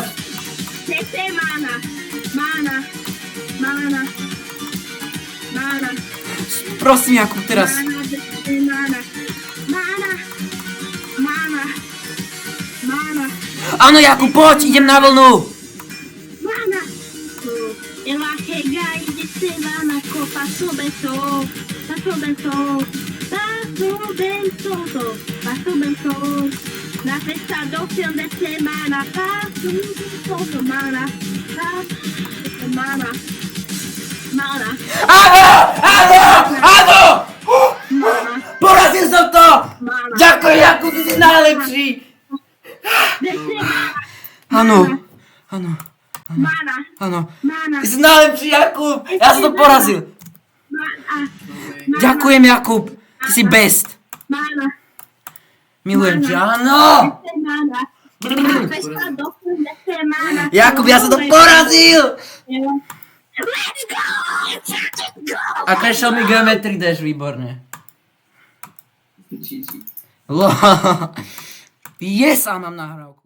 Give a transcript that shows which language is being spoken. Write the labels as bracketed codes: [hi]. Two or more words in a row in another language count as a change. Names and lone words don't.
[sk] Mana. Mana. Mana. Mana. Prosím, Jakub, teraz. Mana. Mana. Mana. Mana. Áno, Jakub, poď, idem na vlnu. Mana. [pt] Ela chega e desce lá na copa, passou bem sol. Na festa do fim de semana, mana. [sk] Áno! Porazil som to! Ďakujem, Jakub, ty si najlepší! Áno. Ty si najlepší, Jakub! Ja som to porazil! Ďakujem, Jakub! Ty si best! Milujem ťa, áno! Jakub, ja som to porazil! [en] Let's go! [sk] A krešel mi Geometry Dash, výborne. Yes, a mám nahrávku.